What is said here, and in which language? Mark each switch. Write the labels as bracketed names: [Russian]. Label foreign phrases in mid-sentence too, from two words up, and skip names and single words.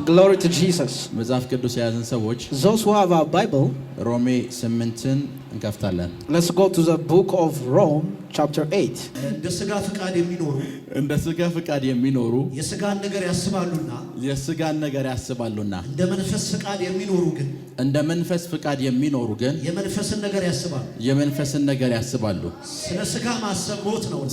[English] glory to Jesus. [Amharic] መጽሐፍ ቅዱስ የያዝን ሰዎች [English] Those who have our Bible, [Amharic] ሮሜ 8ን እንከፍታለን። [English] let's go to the book of Rome, chapter 8. [Amharic] እንደ ሥጋ ፍቃድ የሚኖሩ እንደ ሥጋ ፍቃድ የሚኖሩ የሥጋን ነገር ያስባሉና የሥጋን ነገር ያስባሉና እንደ መንፈስ ፍቃድ የሚኖሩ ግን እንደ መንፈስ ፍቃድ የሚኖሩ ግን የመንፈስን ነገር ያስባሉ። የመንፈስን ነገር ያስባሉ። ስለ ሥጋ ማሰብ ሞት ነውና